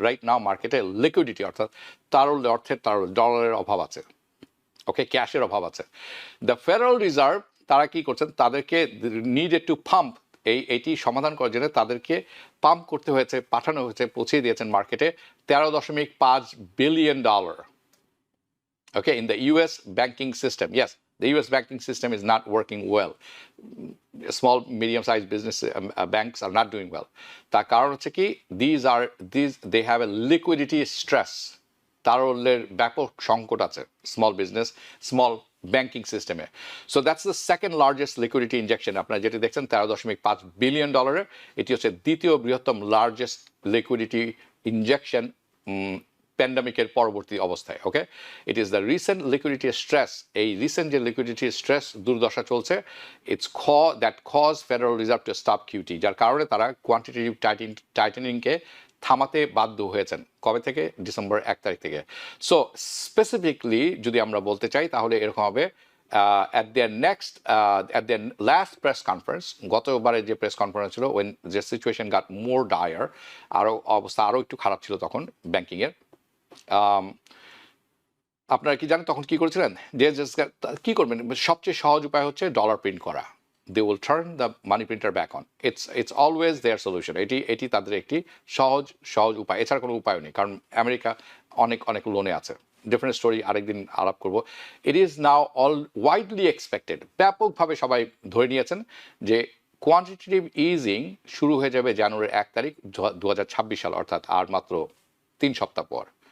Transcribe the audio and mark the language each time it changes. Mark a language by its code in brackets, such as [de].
[en] right now [bn] মার্কেটে liquidity, অর্থাৎ তারল্য, অর্থের তারল্য, ডলারের অভাব আছে। ওকে, ক্যাশের অভাব আছে। দ্য ফেডারেল রিজার্ভ তারা কি করছেন, তাদেরকে [en] needed to pump [bn] এইটি সমাধান করার জন্য তাদেরকে পাম্প করতে হয়েছে, পাঠানো হয়েছে, পৌঁছে দিয়েছেন মার্কেটে $13.5 billion. [en] Okay, in the US banking system, yes, the US banking system is not working well. Small, medium-sized business banks are not doing well. [bn] তার কারণ হচ্ছে কি, [en] they have a liquidity stress. [bn] তারল্যের ব্যাপক সংকট আছে স্মল ব্যাংকিং সিস্টেমে। [en] So that's the second largest liquidity injection. [bn] আপনারা যেটি দেখছেন $13.5 বিলিয়ন, এটি হচ্ছে দ্বিতীয় বৃহত্তম লার্জেস্ট লিকুইডিটি ইনজেকশন প্যান্ডামিকের পরবর্তী অবস্থায়। [en] Okay, it is the recent liquidity stress. [bn] এই রিসেন্ট যে লিকুইডিটি স্ট্রেস দুর্দশা চলছে, [en] that cause Federal Reserve to stop QT, [bn] যার কারণে তারা কোয়ান্টিটেটিভ টাইটেনিংকে থামাতে বাধ্য হয়েছেন। কবে থেকে? ডিসেম্বর 1 তারিখ থেকে। সো স্পেসিফিকলি যদি আমরা বলতে চাই তাহলে এরকম হবে, [en] at their last press conference, [bn] গতবারে যে প্রেস কনফারেন্স ছিল, [en] when the situation got more dire, [bn] অবস্থা আরও একটু খারাপ ছিল তখন ব্যাংকিংয়ের। আপনারা কি জানেন তখন কি করেছিলেন? কি করবেন? সবচেয়ে সহজ উপায় হচ্ছে ডলার প্রিন্ট করা। [en] They will turn the money printer back on. It's always their solution. [bn] এটি তাদের একটি সহজ উপায়, এছাড়া কোনো উপায় নেই, কারণ আমেরিকা অনেক লোনে আছে। [en] different story, [bn] আরেকদিন আলাপ করব। [en] it is now widely expected, [bn] ব্যাপকভাবে সবাই ধরে নিয়েছেন যে কোয়ান্টিটেটিভ ইজিং শুরু হয়ে যাবে জানুয়ারির 1 তারিখ 2026 সাল, অর্থাৎ আর মাত্র 3 সপ্তাহ পর।